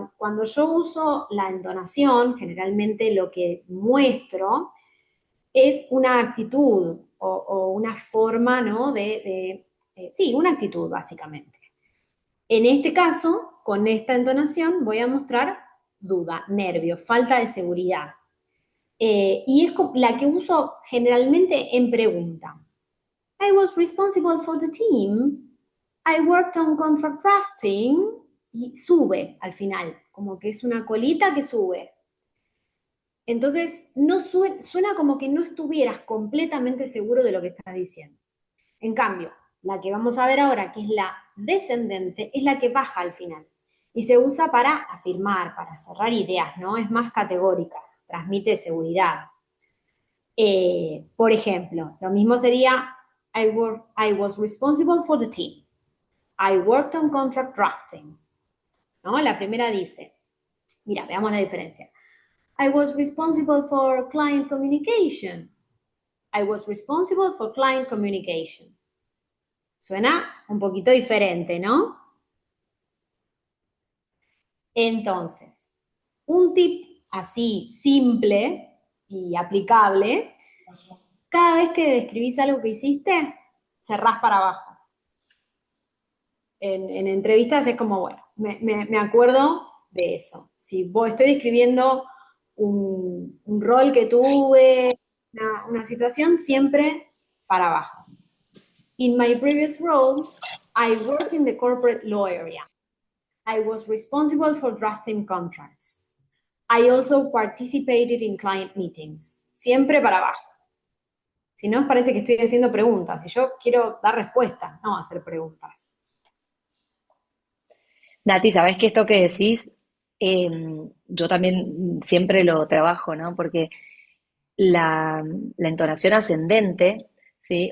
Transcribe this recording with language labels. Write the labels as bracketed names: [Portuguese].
[Spanish] Cuando yo uso la entonación, generalmente lo que muestro es una actitud o una forma, ¿no? Sí, una actitud, básicamente. En este caso, con esta entonación, voy a mostrar duda, nervio, falta de seguridad. Y es la que uso generalmente en pregunta. [English] I was responsible for the team. I worked on contract drafting. [Spanish] Y sube al final, como que es una colita que sube. Entonces, no suena como que no estuvieras completamente seguro de lo que estás diciendo. En cambio, la que vamos a ver ahora, que es la descendente, es la que baja al final. Y se usa para afirmar, para cerrar ideas, ¿no? Es más categórica, transmite seguridad. Por ejemplo, lo mismo sería, [English] I was responsible for the team. I worked on contract drafting. [Spanish] ¿No? La primera dice, mira, veamos la diferencia. [English] I was responsible for client communication. I was responsible for client communication. [Spanish] Suena un poquito diferente, ¿no? Entonces, un tip así simple y aplicable, cada vez que describís algo que hiciste, cerrás para abajo. En entrevistas es como, bueno, me acuerdo de eso. Si estoy describiendo un rol que tuve, una situación, siempre para abajo. [English] In my previous role, I worked in the corporate law area. I was responsible for drafting contracts. I also participated in client meetings. [Spanish] Siempre para abajo. Si no, parece que estoy haciendo preguntas. Y yo quiero dar respuestas, no hacer preguntas. Nati, ¿sabés que esto que decís? Eh, yo también siempre lo trabajo, ¿no? Porque la entonación ascendente, ¿sí?